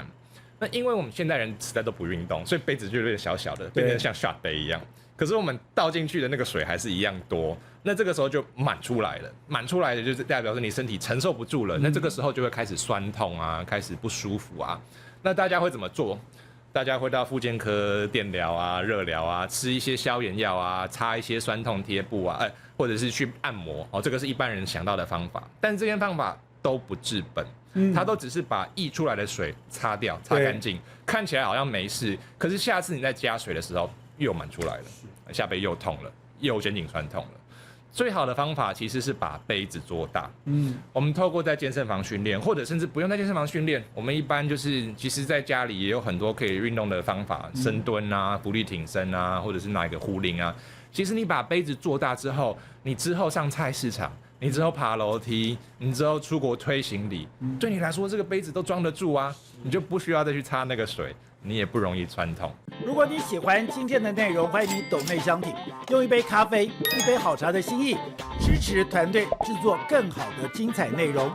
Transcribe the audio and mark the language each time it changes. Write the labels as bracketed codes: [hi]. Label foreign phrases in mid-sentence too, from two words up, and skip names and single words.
[zh] 那因為我們現代人實在都不運動，所以杯子就有點小小的，變成像 shot 杯一樣。可是我們倒進去的那個水還是一樣多，那這個時候就滿出來了，滿出來的就是代表說你身體承受不住了，那這個時候就會開始痠痛啊，開始不舒服啊。那大家會怎麼做？大家會到復健科電療啊、熱療啊，吃一些消炎藥啊，擦一些酸痛貼布啊，或者是去按摩這個是一般人想到的方法，但這些方法都不治本，它都只是把溢出來的水擦掉、擦乾淨，看起來好像沒事，可是下次你再加水的時候又滿出來了。下背又痛了，又肩頸痠痛了。最好的方法其實是把杯子做大。我們透過在健身房訓練，或者甚至不用在健身房訓練，我們一般就是其實在家裡也有很多可以運動的方法，深蹲啊、伏地挺身啊，或者是哪一個壺鈴啊。其實你把杯子做大之後，你之後上菜市場，你之後爬樓梯，你之後出國推行李，對你來說這個杯子都裝得住啊，你就不需要再去擦那個水。你也不容易痠痛。如果你喜歡今天的內容，歡迎你抖內相挺，用一杯咖啡、一杯好茶的心意，支持團隊制作更好的精彩內容。